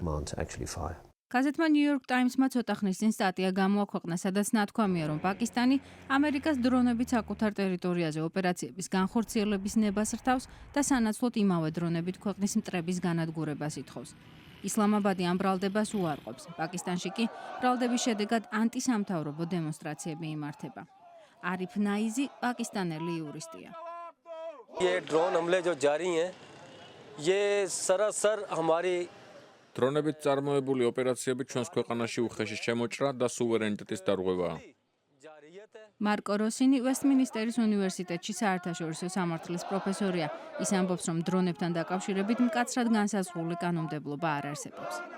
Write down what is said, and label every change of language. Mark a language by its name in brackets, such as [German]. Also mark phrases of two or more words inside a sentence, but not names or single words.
[Georgian] გაზეთმა New York Times-მა ცოტა ხნის წინ სტატია გამოაქვეყნა, სადაც ნათქვამია, რომ პაკისტანი ამერიკას დრონებით საკუთარ ტერიტორიაზე ოპერაციების განხორციელების ნებას რთავს და სანაცვლოდ იმავე დრონებით ქვეყნის მტრების განადგურებას ითხოვს. ისლამაბადი ამ ბრალდებას უარყოფს. პაკისტანში კი ბრალდების შედეგად ანტისამთავრობო დემონსტრაციები იმართება. არიფ ნაიზი პაკისტანელი იურისტია. [Urdu] یہ ڈرون حملے جو جاری ہیں یہ سراسر ہماری [Georgian] დრონებით წარმოებული ოპერაციები ჩვენს ქვეყანაში უხეში შემოჭრა და სუვერენიტეტის დარღვევაა. მარკო როსინი ვესტმინისტერის უნივერსიტეტში საერთაშორისო სამართლის პროფესორია. ის ამბობს, რომ დრონებთან დაკავშირებით მკაცრად განსაზღვრული კანონმდებლობა არ არსებობს.